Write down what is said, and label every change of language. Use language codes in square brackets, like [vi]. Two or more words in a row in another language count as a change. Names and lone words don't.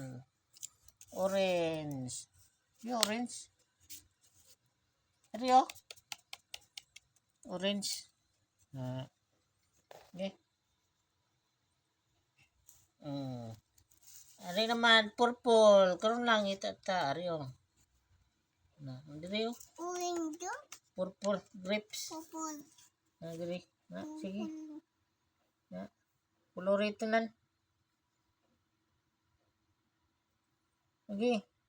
[tl] Orange. Yung orange. [hil] Ari oh. Orange. Okay. Ari naman purple. Karon lang itata ari oh. Diri oh. Orange. [en] Purple grapes. [hil] Purple. Diri. Sige. Colorito nan. Okay.